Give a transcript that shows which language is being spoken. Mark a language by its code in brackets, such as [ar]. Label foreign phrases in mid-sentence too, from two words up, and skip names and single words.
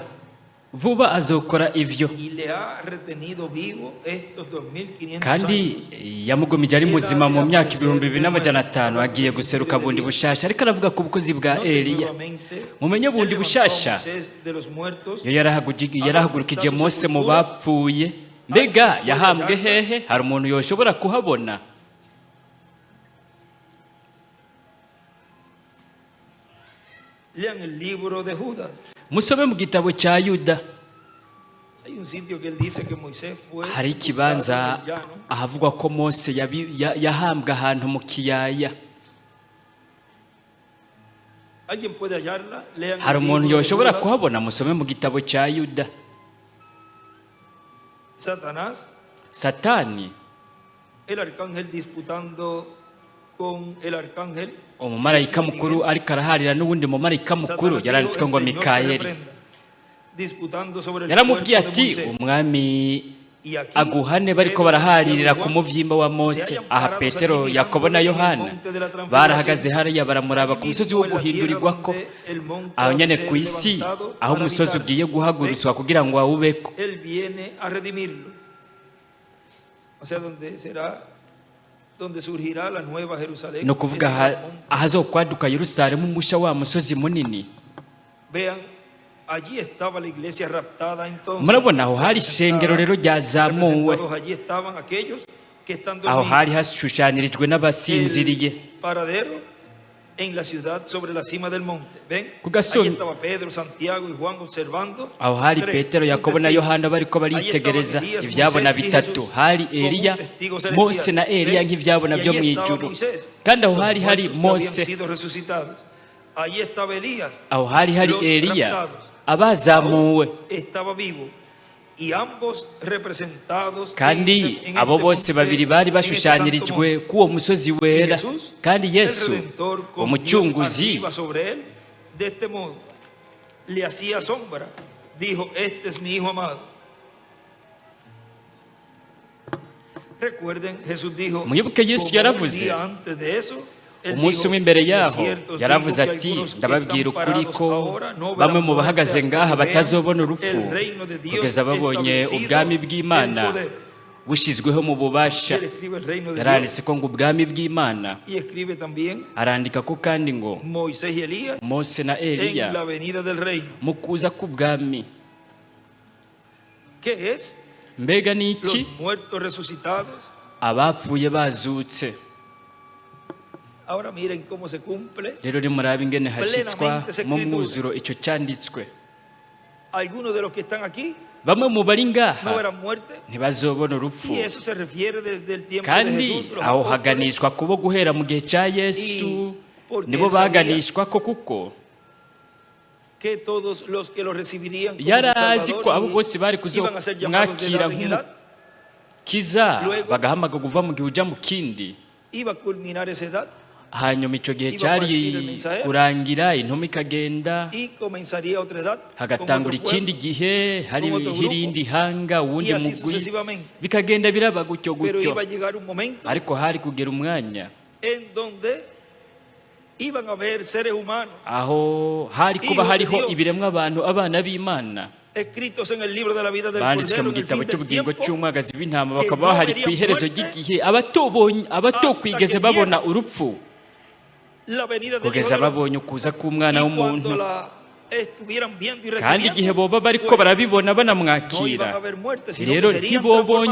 [rn] vuba azokora ivyo, kandi yamugomije ari muzima mu myaka 2500 agiye guseruka bundi bushasha. Ariko aravuga ku bukozi bwa Eliya. Mumenye bundi bushasha yo yarahagurukije Mose mu bapfuye. Mbega yahambwe hehe? Hari umuntu yoshobora kuhabona? [es] Lean el libro de Judas. [rn] Musome mu gitabo cya Yuda. Hari ikibanza ahavugwa ko Mose yahambwa ahantu mu kiyaya. Hari umuntu yoshobora kuhabona? Musome mu gitabo cya Yuda. Satani, [es] el arcángel disputando con el arcángel, [rn] umumarayika mukuru ariko araharira n'ubundi mumarayika mukuru yaranditswe ngo Mikayeli. Yaramubwiye ati umwami aguhane, bariko baraharirira ku muvyimba wa Mose. Aha Petero, Yakobo na Yohana barahagaze hariya baramuraba ku musozi wo guhindurirwako, aho nyene ku isi, aho umusozi ugiye guhagurutswa kugira ngo awubeko. No kuvuga ahazokwaduka Yerusalemu musha wa musozi munini. [es] allí estaba la iglesia raptada entonces. [rn] murabona aho hari ishengero rero ryazamuwe, [es] Representados allí estaban aquellos que están [rn] aho hari [es] dormidos. [rn] hashushanyirijwe n'abasinziriye [es] El paradero en la ciudad sobre la cima del monte. ¿Ven? [rn] Ku gasozi. [es] Allí estaba Pedro, Santiago y Juan observando. [rn] aho hari [es] Tres, [rn] Petero, [es] un [rn] Yakobo na [es] testigo. [rn] Yohana bariko baritegereza [es] Allí estaba Elías, [rn] ivyabona [es] Moisés y [rn] bitatu, [es] Jesús, [rn] hari [es] como un [rn] Eliya, [es] testigo celestial. [rn] Mose na Eliya [es] ¿Ven? [rn] nk'ivyabona [es] Y [rn] byo [es] allí [rn] mu [es] estaba [rn] ijuru, [es] Moisés, [rn] kandi aho [es] los [rn] hari hari [es] muertos que habían [rn] Mose, [es] sido resucitados. Allí estaba Elías, [rn] aho hari hari [es] los [rn] Eliya [es] raptados. [rn] abazamuwe, [es] Estaba vivo. Y ambos representados [rn] kandi [es] en [rn] abo [es] este [rn] bose [es] monte, [rn] babiri bari [es] en este santo [rn] bashushanyirijwe [es] monte. [rn] k'uwo musozi wera, [es] Y Jesús, [rn] kandi [es] el [rn] Yesu [es] Redentor, con Dios [rn] umucunguzi [es] arriba sobre él, de este modo, le hacía sombra. Dijo, este es mi hijo amado. Recuerden, Jesús dijo, [rn] Mwibuke Yesu [es] como un [rn] yaravuze, [es] día antes de eso, él [rn] umunsi [es] dijo, [rn] umwe imbere [es] de [rn] yaho [es] cierto os [rn] yaravuze [es] digo que [rn] ati [es] algunos que [rn] ndababwira [es] están [rn] ukuri [es] parados [rn] ko [es] ahora no verán [rn] bamwe mu [es] muerte [rn] bahagaze [es] hasta [rn] ngaha [es] que vean [rn] batazobona urupfu [es] el reino de Dios [rn] kugeza babonye [es] establecido [rn] ubwami bw'Imana [es] en poder. [rn] bushyizweho mu [es] Y [rn] bubasha. [es] él escribe el reino de Dios [rn] Yaranditse ko ngo ubwami bw'Imana, [es] y escribe también [rn] arandika ko kandi ngo [es] Moisés y Elías [rn] Mose na [es] en [rn] Eliya [es] la venida del reino. [rn] mu kuza k'ubwami. [es] ¿Qué es? [rn] Mbega ni [es] Los [rn] iki? [es] muertos resucitados. [rn] Abapfuye bazutse. [es] Ahora miren cómo se cumple. [rn] Rero nimuraba ingene hashyitswa mu mwuzuro icyo cyanditswe. [es] Algunos de los que están aquí [rn] Bamwe mu bari [es] no [rn] ngaha [es] verán muerte. [rn] ntibazobona urupfu, [es] Y eso se refiere desde el tiempo de [rn] kandi [es] Jesús. Los [rn] aho [es] apóstoles, [rn] haganishwa kubo guhera mu gihe cya Yesu [es] porque [rn] nibo [es] él sabía [rn] baganishwa ko kuko [es] que todos los que lo recibirían como [rn] yari [es] su [rn] azi ko abo [es] Salvador [rn] bose bari [es] iban a ser llamados de [rn] kuzomwakira [es] edad en edad. [rn] nk'umukiza, [es] Luego- [rn] bagahamaga kuva mu gihe uja mu kindi. [es] Iba a culminar esa edad [rn] Hanyuma icyo gihe [es] Iba a partir el [rn] cyari [es] mensajero. [rn] kurangira, intumwa ikagenda, [es] y comenzaría otra edad con [rn] hagatangura [es] otro [rn] ikindi [es] pueblo, [rn] gihe hari [es] con otro grupo, [rn] irindi hanga, [es] y [rn] uwundi [es] así [rn] mugwi, [es] sucesivamente. [rn] bikagenda biraba gutyo [es] Pero [rn] gutyo. [es] iba a llegar un momento [rn] Ariko hari kugera umwanya [es] en donde iban a haber seres humanos [rn] aho hari kuba [es] Hijos de [rn] hariho [es] Dios. [rn] ibiremwa abantu, abana b'Imana, [es] escritos en el libro de la vida del [rn] banditswe [es] Cordero [rn] mu [es] en el [rn] gitabo [es] fin del [rn] cy'ubugingo [es] tiempo, [rn] cy'umwagazi w'intama, [es] que [rn] bakaba [es] no [rn] bahari ku [es] verían [rn] iherezo [es] muerte [rn] ry'igihe, abatokwigeze [es] que [rn] babona [es] vieran [rn] urupfu [es] la venida del [rn] kugeza [es] Hijo del Hombre. [rn] babonye ukuza k'umwana [es] Y [rn] w'umuntu. [es] cuando la estuvieran viendo y [rn] Kandi igihe [es] recibiendo, [rn] boba bariko [es] pues, [rn] barabibona [es] no iban a [rn] banamwakira, [es] haber muerte, sino [rn] rero [es] que serían [rn] ntibobonye